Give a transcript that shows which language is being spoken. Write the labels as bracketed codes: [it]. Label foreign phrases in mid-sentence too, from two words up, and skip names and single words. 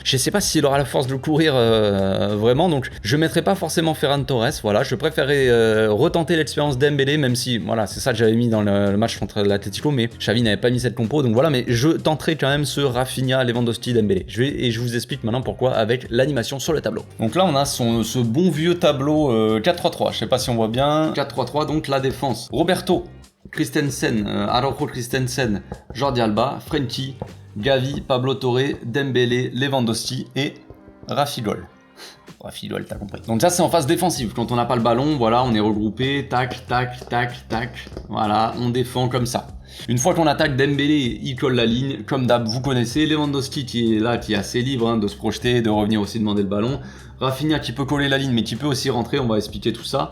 [fr] Je sais pas s'il aura la force de courir vraiment, donc je mettrai pas forcément Ferran Torres, voilà, je préférerais retenter l'expérience Dembélé, même si, voilà, c'est ça que j'avais mis dans le match contre l'Atlético, mais Xavi n'avait pas mis cette compo, donc voilà, mais je tenterai quand même ce Rafinha, Lewandowski, Dembélé. Je vous explique maintenant pourquoi avec l'animation sur le tableau. Donc là, on a ce bon vieux tableau 4-3-3, je sais pas si on voit bien, 4-3-3, donc la défense. Roberto, Christensen, Araujo Christensen, Jordi Alba, Frenkie, Gavi, Pablo Torre, Dembélé, Lewandowski et Rafigol. Rafigol, t'as compris. Donc ça c'est en phase défensive, quand on n'a pas le ballon, voilà, on est regroupé, tac, tac, tac, tac, voilà, on défend comme ça. Une fois qu'on attaque, Dembélé, il colle la ligne, comme d'hab, vous connaissez, Lewandowski qui est là, qui est assez libre de se projeter, de revenir aussi demander le ballon, Rafinha qui peut coller la ligne, mais qui peut aussi rentrer, on va expliquer tout ça.